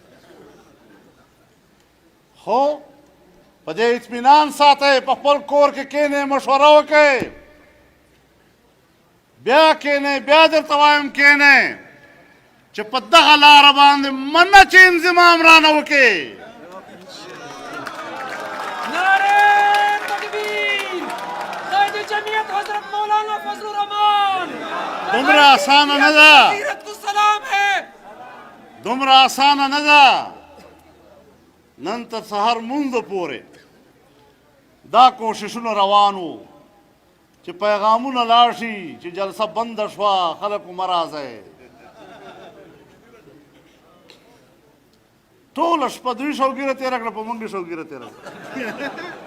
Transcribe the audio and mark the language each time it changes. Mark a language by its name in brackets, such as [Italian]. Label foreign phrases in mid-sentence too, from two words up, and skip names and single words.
[Pashto] خو په دې اطمینان ساتئ، په خپل کور کې کښېنئ، مشوره وکئ، بیا کښېنئ، بیا درته وایم کښېنئ چې په دغه لاره باندې منه چې انضمام رانه وکړي. [Urdu] نعرہ تکبیر! قائد جمعیت حضرت مولانا فضل الرحمان! [Pashto] دومره آسانه نه ده، [Urdu] حضرت کو سلام ہے! [Pashto] دومره آسانه نه ده. نن تر سهار مونځ پورې دا کوششونه روان وو چې پیغامونه لاړ شي چې جلسه بنده شوه، خلکو مه راځئ. ټوله شپه دوی شوګیره تېره کړه، په موږ یې شوګیره تېره کړه.